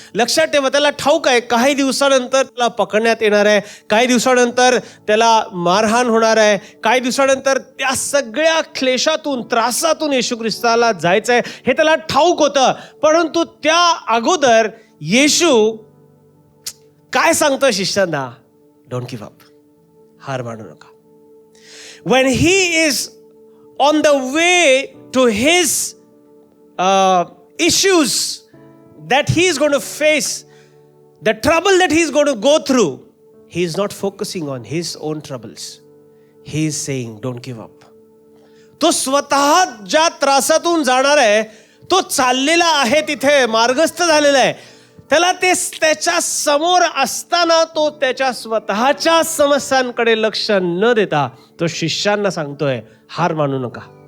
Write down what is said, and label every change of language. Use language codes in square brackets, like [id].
[mr] लक्षात ठेवा, त्याला ठाऊक आहे काही दिवसानंतर त्याला पकडण्यात येणार आहे, काही दिवसानंतर त्याला मारहाण होणार आहे, काही दिवसानंतर त्या सगळ्या क्लेशातून त्रासातून येशू ख्रिस्ताला जायचं आहे हे त्याला ठाऊक होतं. परंतु त्या अगोदर येशू काय सांगतोय शिष्यांना? [en] Don't give up. [mr] हार मानू नका. [en] When he is on the way to his issues that he is going to face, the trouble that he is going to go through, he is not focusing on his own troubles. He is saying, don't give up. [mr] तो स्वतः ज्या त्रासातून जाणार आहे, तो चाललेला आहे, तिथे मार्गस्थ झालेला आहे. त्याला ते त्याच्या समोर असताना तो त्याच्या स्वतःच्या समस्यांकडे लक्ष न देता तो शिष्यांना सांगतोय, हार मानू नका.